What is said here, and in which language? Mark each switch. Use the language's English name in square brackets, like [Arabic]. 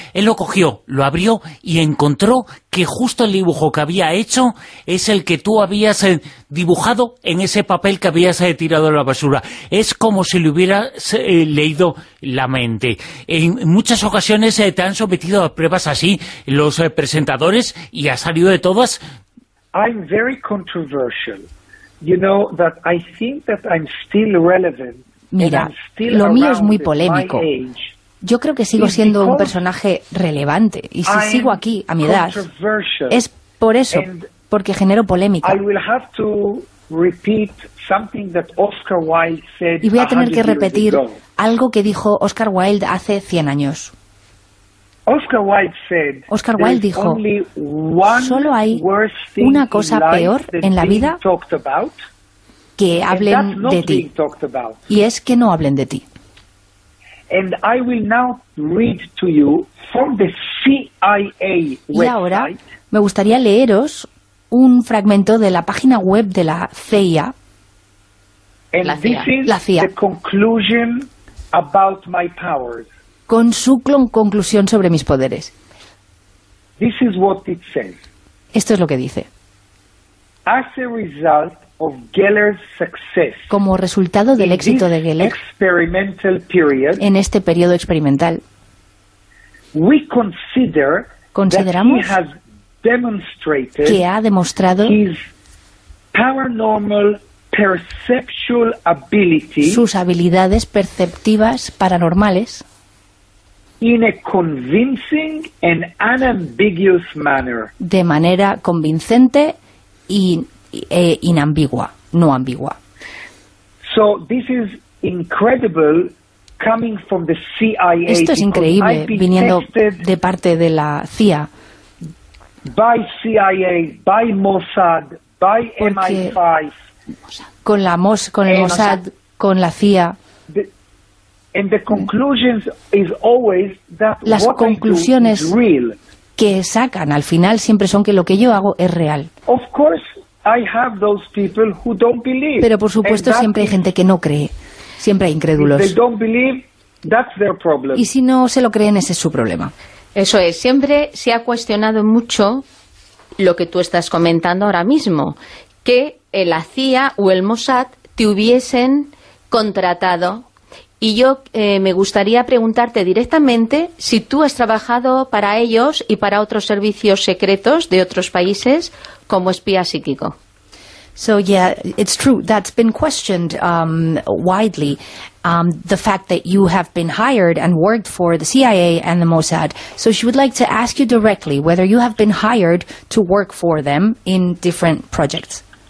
[Spanish] Él lo cogió, lo abrió y encontró que justo el dibujo que había hecho es el que tú habías dibujado en ese papel que habías tirado a la basura. Es como si le hubieras leído la mente. En muchas ocasiones te han sometido a pruebas así los presentadores y ha salido de todas. [English] I'm very controversial. You know that I think that I'm still relevant. [Spanish] Mira, lo mío es muy polémico. Yo creo que sigo siendo un personaje relevante, y si sigo aquí, a mi edad, es por eso, porque genero polémica. Y voy a tener que repetir algo que dijo Oscar Wilde hace 100 años. Oscar Wilde dijo, solo hay una cosa peor en la vida que hablen de ti, y es que no hablen de ti. [English] And I will now read to you from the CIA website. [Spanish] Y ahora me gustaría leeros un fragmento de la página web de la CIA. [English] And la CIA. This is la CIA. The conclusion about my powers. [Spanish] Con su conclusión sobre mis poderes. [English] This is what it says. [Spanish] Esto es lo que dice. [English] As a result of Geller's success. [Spanish] Como resultado del éxito de Geller [English] experimental period, [Spanish] en este periodo experimental, [English] we consider [Spanish] consideramos [English] that he has demonstrated [Spanish] que ha demostrado [English] his paranormal perceptual ability, [Spanish] sus habilidades perceptivas paranormales, [English] in a convincing and unambiguous manner, [Spanish] de manera convincente y inambigua, no ambigua. [English] So this is incredible coming from the CIA. [Spanish] Esto es increíble viniendo de parte de la CIA. [English] By CIA, by Mossad, by MI5. [Spanish] Con el Mossad, con la CIA. [English] And the conclusions is always that [Spanish] las conclusiones que sacan al final siempre son que lo que yo hago es real. [English] Of course I have those people who don't believe. [Spanish] Pero por supuesto siempre hay gente que no cree, siempre hay incrédulos. [English] If they don't believe, that's their problem. [Spanish] Y si no se lo creen, ese es su problema. Eso es, siempre se ha cuestionado mucho lo que tú estás comentando ahora mismo, que la CIA o el Mossad te hubiesen contratado. Y yo me gustaría preguntarte directamente si tú has trabajado para ellos y para otros servicios secretos de otros países como espía psíquico. [English] So yeah, it's true. That's been questioned widely. The fact that you have been hired and worked for the CIA and the Mossad. So she would like to ask you directly whether you have been hired to work for them in different projects.